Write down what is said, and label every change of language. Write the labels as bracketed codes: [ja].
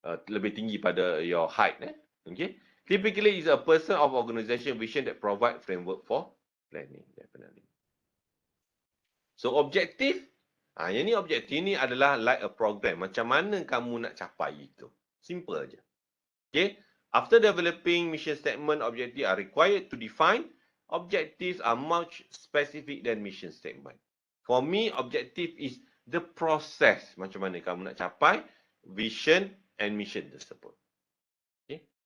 [ms] lebih tinggi pada [en] your height. Okay. Typically, is a person of organization vision that provide framework for planning, definitely. [ms] So, objektif, yang ni objektif ni adalah [en] like a program. [ms] Macam mana kamu nak capai itu. Simple aja. Okay. [en] After developing mission statement, objectives are required to define. Objectives are much specific than mission statement. For me, objective is the process. [ms] Macam mana kamu nak capai [en] vision and mission [ms] tersebut. Okay.